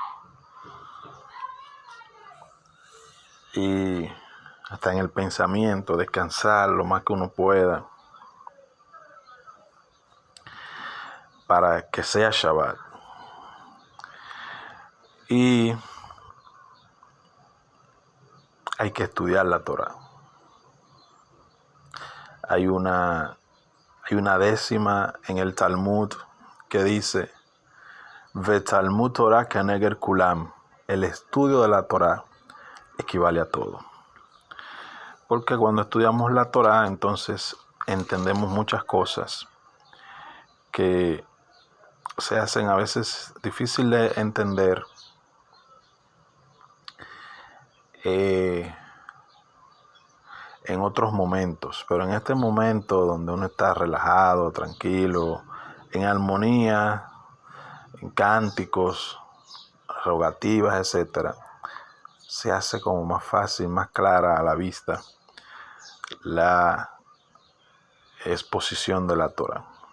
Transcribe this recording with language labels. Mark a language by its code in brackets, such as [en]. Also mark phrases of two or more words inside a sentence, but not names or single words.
[es] Y hasta en el pensamiento, descansar lo más que uno pueda para que sea Shabbat. Y hay que estudiar la Torah. Hay una décima en el Talmud que dice: [he] ותלמוד תורה כנגד כולם. [es] El estudio de la Torah equivale a todo. Porque cuando estudiamos la Torah, entonces entendemos muchas cosas que se hacen a veces difícil de entender en otros momentos, pero en este momento donde uno está relajado, tranquilo, en armonía, en cánticos, rogativas, etc., se hace como más fácil, más clara a la vista la exposición de la Torah.